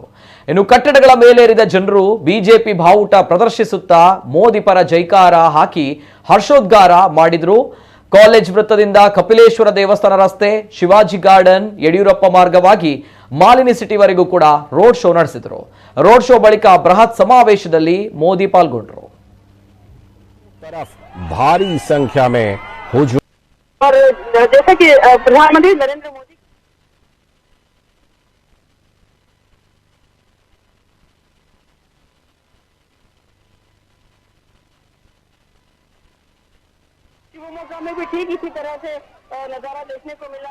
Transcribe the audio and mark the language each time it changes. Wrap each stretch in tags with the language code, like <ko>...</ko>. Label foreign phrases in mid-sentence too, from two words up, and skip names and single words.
<kn>ಇನ್ನು ಕಟ್ಟಡಗಳ ಮೇಲೇರಿದ ಜನರು ಬಿಜೆಪಿ ಬಾವುಟ ಪ್ರದರ್ಶಿಸುತ್ತಾ ಮೋದಿ ಪರ ಜೈಕಾರ ಹಾಕಿ ಹರ್ಷೋದ್ಗಾರ ಮಾಡಿದ್ರು. ಕಾಲೇಜ್ ವೃತ್ತದಿಂದ ಕಪಿಲೇಶ್ವರ ದೇವಸ್ಥಾನ ರಸ್ತೆ, ಶಿವಾಜಿ ಗಾರ್ಡನ್, ಯಡಿಯೂರಪ್ಪ ಮಾರ್ಗವಾಗಿ ಮಾಲಿನಿ ಸಿಟಿವರೆಗೂ ಕೂಡ</kn> <en>road show</en> <kn>ನಡೆಸಿದ್ರು.</kn> <en>road show</en> <kn>ಬಳಿಕ ಬೃಹತ್ ಸಮಾವೇಶದಲ್ಲಿ ಮೋದಿ ಪಾಲ್ಗೊಂಡರು.</kn> <hi>भारी संख्या में हुजूम और जैसा कि प्रधानमंत्री नरेंद्र मोदी शिवमोगा में भी ठीक इसी तरह से नजारा देखने को मिला।</hi>